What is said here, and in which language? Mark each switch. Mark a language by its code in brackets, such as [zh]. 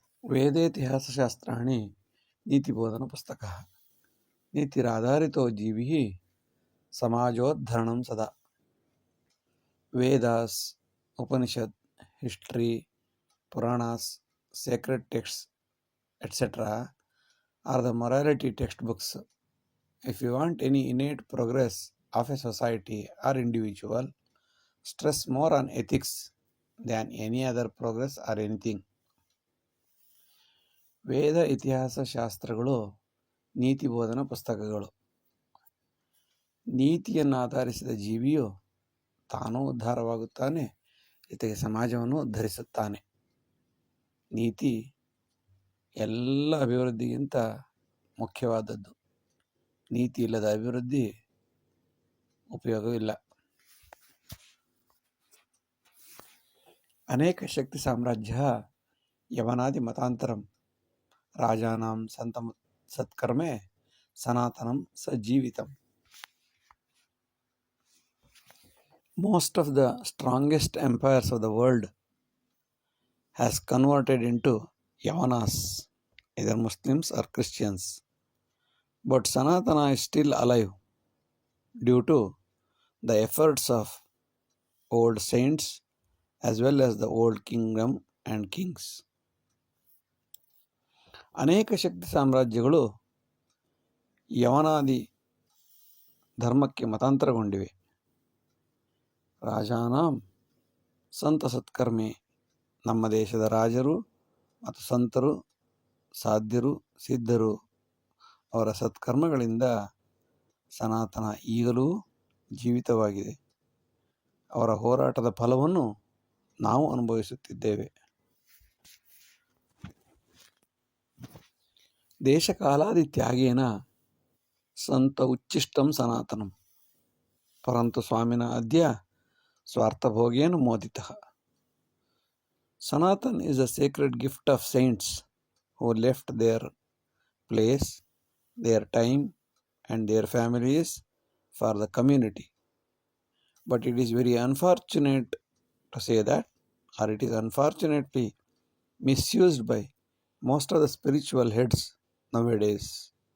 [sa] ವೇದೇತಿಹಾಸಶಾಸ್ತ್ರಾಣಿ ನೀತಿಬೋಧನ ಪುಸ್ತಕ ನೀತಿರಾಧಾರಿತೋ ಜೀವಿ ಸಮಾಜೋದ್ಧರಣಂ ಸದಾ. [en] Vedas, Upanishad, history, Puranas, sacred texts, etc. are the morality textbooks. If you want any innate progress of a society or individual, stress more on ethics than any other progress or anything. [kn] ವೇದ ಇತಿಹಾಸ ಶಾಸ್ತ್ರಗಳು ನೀತಿ ಬೋಧನ ಪುಸ್ತಕಗಳು. ನೀತಿಯನ್ನು ಆಧರಿಸಿದ ಜೀವಿಯು ತಾನೂ ಉದ್ಧಾರವಾಗುತ್ತಾನೆ, ಜೊತೆಗೆ ಸಮಾಜವನ್ನು ಉದ್ಧರಿಸುತ್ತಾನೆ. ನೀತಿ ಎಲ್ಲ ಅಭಿವೃದ್ಧಿಗಿಂತ ಮುಖ್ಯವಾದದ್ದು. ನೀತಿ ಇಲ್ಲದ ಅಭಿವೃದ್ಧಿ ಉಪಯೋಗವಿಲ್ಲ. [sa] ಅನೇಕ ಶಕ್ತಿ ಸಾಮ್ರಾಜ್ಯ ಯವನಾದಿ ಮತಾಂತರಂ ರಾಜಾನಾಂ ಸಂತಂ ಸತ್ಕರ್ಮೆ ಸನಾತನಂ ಸಜೀವಿತಂ. [en] Most of the strongest empires of the world has converted into Yavanas, either Muslims or Christians. But Sanatana is still alive due to the efforts of old saints as well as the old kingdom and kings. [kn] ಅನೇಕ ಶಕ್ತಿ ಸಾಮ್ರಾಜ್ಯಗಳು ಯವನಾದಿ ಧರ್ಮಕ್ಕೆ ಮತಾಂತರಗೊಂಡಿವೆ. [sa] ರಾಜಾನಾಂ ಸಂತ ಸತ್ಕರ್ಮೆ, [kn] ನಮ್ಮ ದೇಶದ ರಾಜರು ಮತ್ತು ಸಂತರು, ಸಾಧ್ಯರು, ಸಿದ್ಧರು ಅವರ ಸತ್ಕರ್ಮಗಳಿಂದ ಸನಾತನ ಈಗಲೂ ಜೀವಿತವಾಗಿದೆ. ಅವರ ಹೋರಾಟದ ಫಲವನ್ನು ನಾವು ಅನುಭವಿಸುತ್ತಿದ್ದೇವೆ. [sa] ದೇಶಕಾಲಾದಿ ತ್ಯಾಗೇನ ಸಂತ ಉಚ್ಚಿಷ್ಟಂ ಸನಾತನಂ ಪರಂತು ಸ್ವಾಮಿನ ಅದ್ಯ ಸ್ವಾರ್ಥಭೋಗೇನ ಮೋದಿತಃ. [en] Sanatan is a sacred gift of saints who left their place, their time and their families for the community. But it is very unfortunate to say that, or it is unfortunately misused by most of the spiritual heads nowadays.